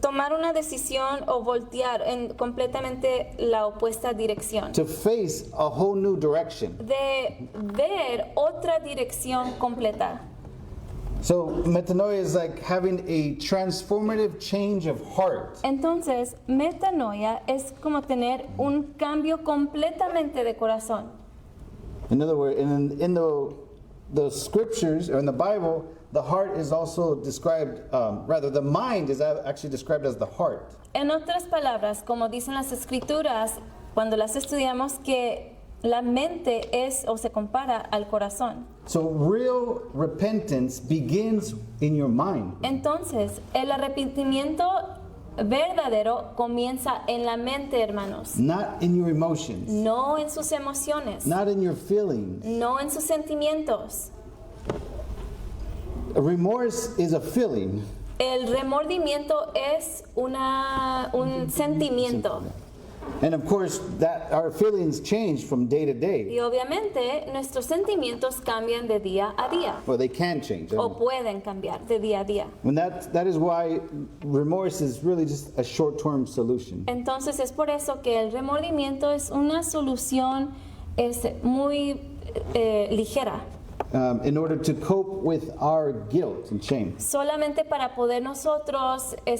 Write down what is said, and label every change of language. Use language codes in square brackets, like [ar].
[es] tomar una decisión o voltear en completamente la opuesta dirección, [en] to face a whole new direction. [es] de ver otra dirección completa. [en] So metanoia is like having a transformative change of heart. [es] Entonces, metanoia es como tener un cambio completamente de corazón. [en] In other words, in the scriptures or in the Bible, the heart is also described, rather, the mind is actually described as the heart. [es] En otras palabras, como dicen las escrituras, cuando las estudiamos, que la mente es o se compara al corazón. [en] So real repentance begins in your mind. [es] Entonces, el arrepentimiento verdadero comienza en la mente, hermanos, [en] Not in your emotions, [es] no en sus emociones, [en] not in your feelings. [es] no en sus sentimientos. [en] Remorse is a feeling. [es] El remordimiento es un sentimiento. [en] And of course, that our feelings change from day to day. [es] Y obviamente nuestros sentimientos cambian de día a día, [en] Well, they can change. [es] o pueden cambiar de día a día. [en] And that is why remorse is really just a short-term solution. [es] Entonces es por eso que el remordimiento es una solución muy ligera, [en] In order to cope with our guilt and shame. [es] solamente para poder nosotros